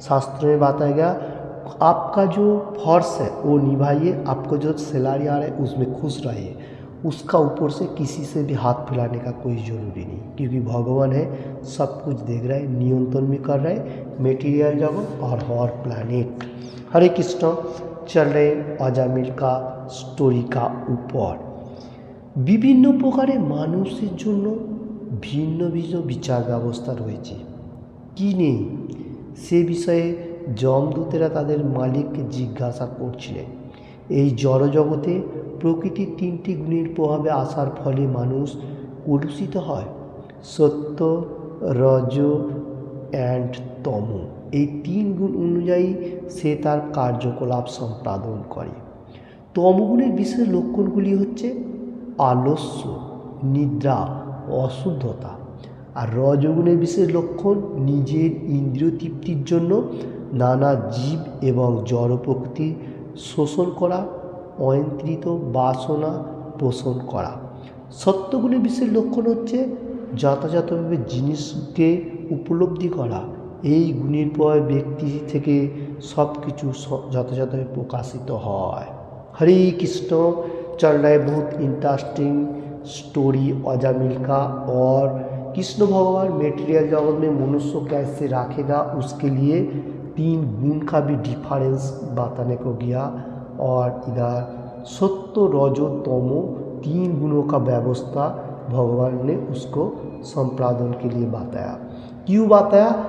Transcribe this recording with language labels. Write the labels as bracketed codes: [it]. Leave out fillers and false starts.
[hi] शास्त्रों में बताया गया आपका जो फर्ज है वो निभाइए, आपको जो सैलरी आ रहा है उसमें खुश रहिए, उसका ऊपर से किसी से भी हाथ फैलाने का कोई ज़रूरी नहीं, क्योंकि भगवान है सब कुछ देख रहा है, नियंत्रण भी कर रहा है मेटीरियल जगत और हॉर प्लैनेट। हरे कृष्ण चल रहे अजामिल का स्टोरी का ऊपर। [bn] विभिन्न प्रकारे मानुषের জন্য ভিন্ন ভিন্ন বিচার ব্যবস্থা রয়েছে কি নেই সে বিষয়ে যমদূতেরা তাদের মালিককে জিজ্ঞাসা করছিলেন। এই জড়জগতে প্রকৃতির তিনটি গুণের প্রভাবে আসার ফলে মানুষ কলুষিত হয়, সত্য রজ অ্যান্ড তম। এই তিন গুণ অনুযায়ী সে তার কার্যকলাপ সম্পাদন করে। তমগুণের বিশেষ লক্ষণগুলি হচ্ছে আলস্য, নিদ্রা, অশুদ্ধতা। আর রজগুণের বিশেষ লক্ষণ নিজের ইন্দ্রিয় তৃপ্তির জন্য নানা জীব এবং জড় প্রকৃতি শোষণ করা, অনিয়ন্ত্রিত বাসনা পোষণ করা। সত্যগুণের বিশেষ লক্ষণ হচ্ছে যথাযথভাবে জিনিসকে উপলব্ধি করা এই গুণের পর ব্যক্তি থেকে सब কিছু যথাযথভাবে প্রকাশিত হয়। [hi] हरे कृष्ण। चल रहा है बहुत इंटरेस्टिंग स्टोरी अजामिल का। और कृष्ण भगवान मेटेरियल जगत में मनुष्य कैसे रखेगा उसके लिए 3 गुण का भी डिफरेंस बताने को गया। और इधर सत्य रजो तमो 3 गुणों का व्यवस्था भगवान ने उसको संपादन के लिए बताया। क्यों बताया?